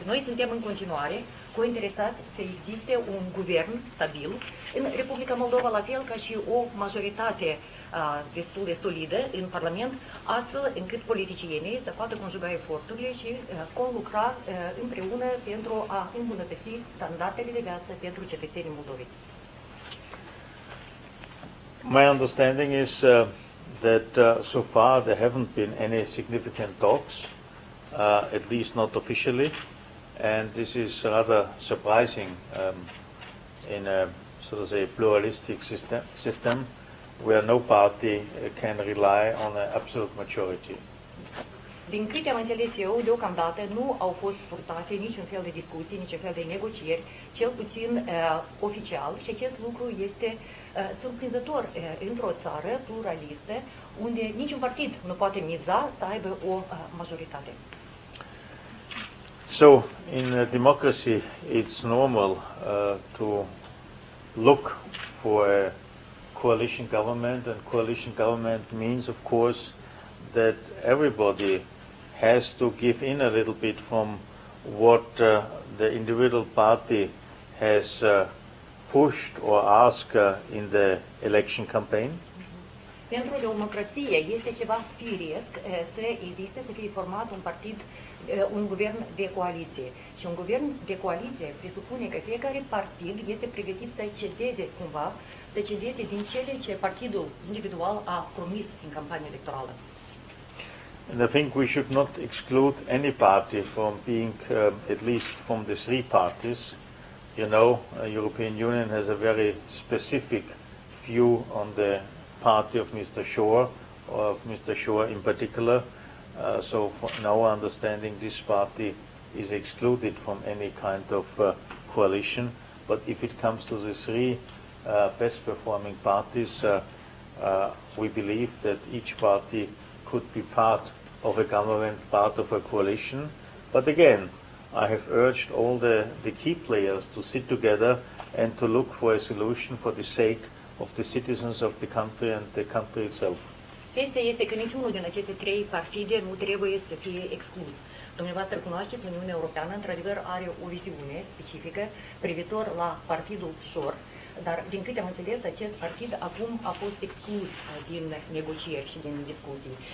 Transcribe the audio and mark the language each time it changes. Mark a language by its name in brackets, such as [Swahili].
[Romanian] Noi suntem în continuare cointeresați să existe un guvern stabil în Republica Moldova, la fel ca și o majoritate destul de solidă în Parlament, astfel încât politicienii să poată conjuga eforturile și conlucra împreună pentru a îmbunătăți standardele de viață pentru cetățenii Moldovei. [English] My understanding is that so far there haven't been any significant talks, at least not officially, and this is rather surprising in a sort of say pluralistic system where no party can rely on an absolute majority. [Romanian] Din câte am înțeles eu, deocamdată nu au fost purtate niciun fel de discuții, niciun fel de negocieri, cel puțin oficial, și acest lucru este surprinzător într-o țară pluralistă, unde niciun partid nu poate miza să aibă o majoritate. [English] So, in a democracy, it's normal to look for a coalition government, and coalition government means, of course, that everybody has to give in a little bit from what the individual party has pushed or asked in the election campaign. [Romanian] Pentru democrație este ceva firesc să existe, să fie format un partid, un guvern de coaliție. Și un guvern de coaliție presupune că fiecare partid este pregătit să cedeze cumva, să cedeze din cele ce partidul individual a promis în campania electorală. [English] And I think we should not exclude any party from being, at least from the three parties. You know, European Union has a very specific view on the party of Mr. Shore, or of Mr. Shore in particular. So in our understanding, this party is excluded from any kind of coalition. But if it comes to the three best performing parties, we believe that each party could be part of a government, part of a coalition. But again, I have urged all the key players to sit together and to look for a solution for the sake of the citizens of the country and the country itself. [Romanian] Este că niciunul din aceste trei partide nu trebuie să fie exclus. Dumneavoastră cunoașteți, Uniunea Europeană într-adevăr are o viziune specifică privitor la partidul Shor, dar din câte am înțeles, acest partid acum a fost exclus din negocieri și din discuții.